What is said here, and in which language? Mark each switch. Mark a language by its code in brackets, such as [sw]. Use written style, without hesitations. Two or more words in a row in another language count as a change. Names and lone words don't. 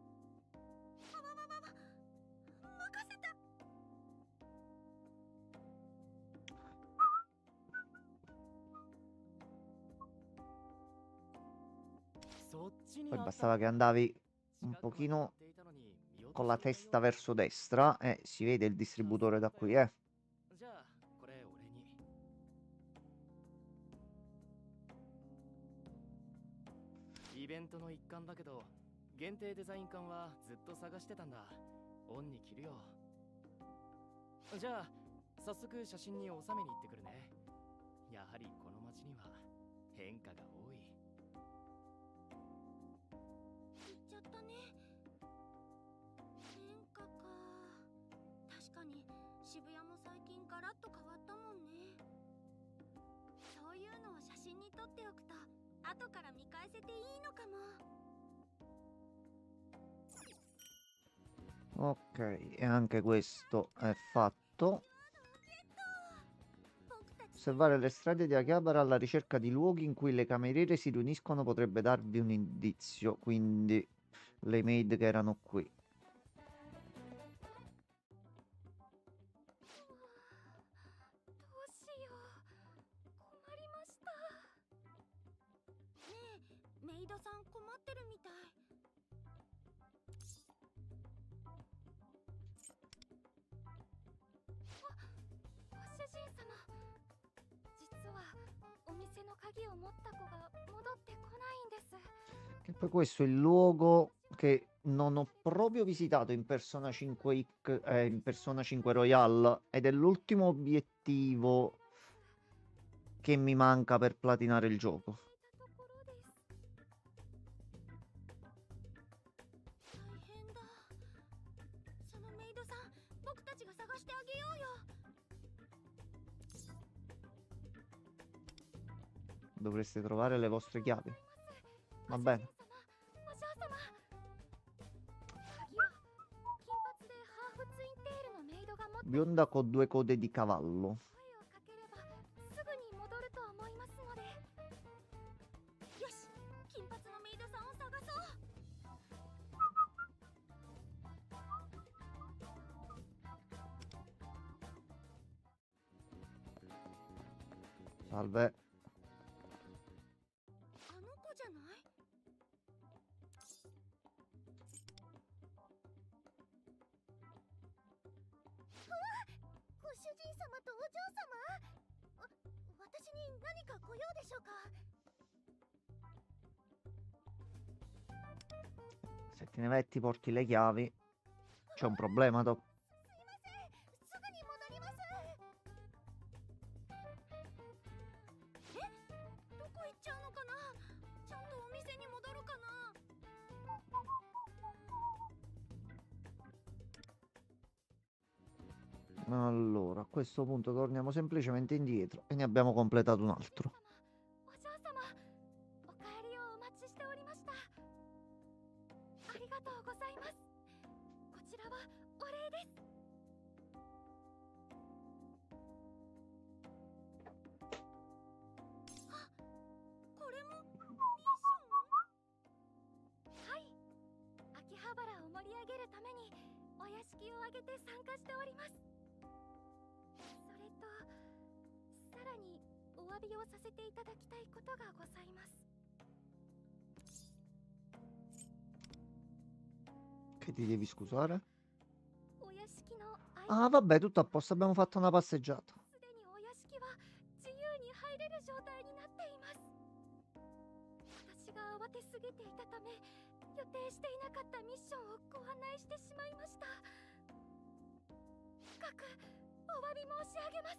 [ja] 任せた。そっちに [it] Poi [ja] あった [it] bastava [ja] の [it] che [ja] か。 [it] andavi un [ja] 近くまで行 [it] pochino [ja] っていたのに見落と [it] con [ja] し [it] la [ja] ていたよ [it] testa [ja] うだ。 [it] verso destra e si vede il [ja] さす [it] distributore [ja] が [it] da [ja] だ [it] qui, [ja] よ。じゃあこれ俺に。イベントの一環だけど限定デザイン缶はずっと探してたんだ。オンに着るよ。じゃあ早速写真に収めに行ってくるね。やはりこの街には変化が多い。言っちゃったね。変化か。確かに渋谷も最近ガラッと変わったもんね。そういうのを写真に撮っておくと後から見返せていいのかも。 [it] Ok, e anche questo è fatto. [ja] 僕たち [it] Osservare le strade di Akihabara alla ricerca di luoghi in cui le cameriere si riuniscono potrebbe darvi un indizio. Quindi le maid che erano qui. [ja] どうしよう。困りました。ねえ、メイドさん困ってるみたい。ご主人様、実はお店の鍵を持った子が戻ってこないんです。 [it] Che poi questo è il luogo che non ho proprio visitato in Persona 5 in Persona 5 Royal ed è l'ultimo obiettivo che mi manca per platinare il gioco. [ja] ところです。大変だ。そのメイドさん、僕たちが探してあげようよ。 [it] Dovreste trovare le vostre chiavi. Va bene. [ja] お嬢様。鍵は金髪でハーフツインテールのメイドが持っている。 [it] Bionda con 2 code di cavallo. [ja] 声をかければすぐに戻ると思いますので。よし、金髪のメイドさんを探そう。 [it] Salve. [ja] あの子じゃない？ご主人様とお嬢様？私に何かご用でしょうか？ [it] Se te ne vai e ti porti le chiavi, c'è un problema dopo. [ja] すいません、すぐに戻ります。え、どこ行っちゃうのかな？ちゃんとお店に戻るかな？ [it] Allora, a questo punto torniamo semplicemente indietro e ne abbiamo completato un altro. [ja] お嬢様、お帰りをお待ちしておりました。ありがとうございます。こちらはお礼です。あ、これもミッション？はい。秋葉原を盛り上げるためにお屋敷を挙げて参加しております。それと、さらにお詫びをさせていただきたいことがございます。 [it] Che ti devi scusare? [ja] お屋敷の [it] Ah, vabbè, tutto a posto, abbiamo fatto una passeggiata. [ja] すでにお屋敷は自由に入れる状態になっています。私が慌てすぎていたため、予定していなかったミッションをご案内してしまいました。深くお詫び申し上げます。